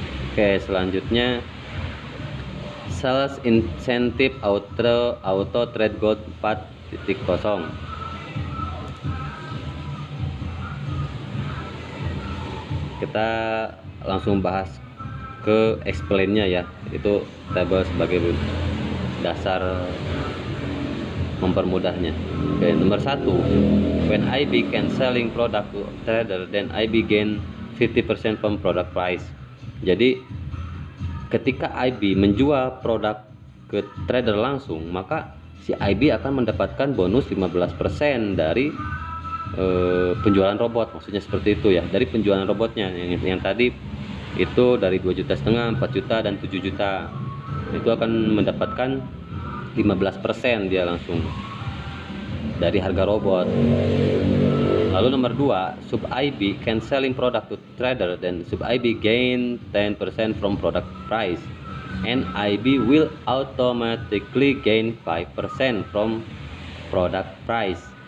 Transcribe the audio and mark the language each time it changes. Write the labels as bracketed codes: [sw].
[id] Oke, selanjutnya sales incentive auto trade gold 4.0. Kita langsung bahas ke explain-nya ya. Itu tabel sebagai dasar mempermudahnya. Oke, nomor 1, [en] when IB can selling product to trader, then IB gain 50% from product price. [id] Jadi ketika IB menjual produk ke trader langsung, maka si IB akan mendapatkan bonus 15% dari penjualan robot. Maksudnya seperti itu ya, dari penjualan robotnya yang tadi itu dari 2,5 juta, 4 juta, dan 7 juta. Itu akan mendapatkan 15% dia langsung dari harga robot. Lalu nomor 2, [en] sub IB can selling product to trader, then sub IB gain 10% from product price, and IB will automatically gain 5% from product price.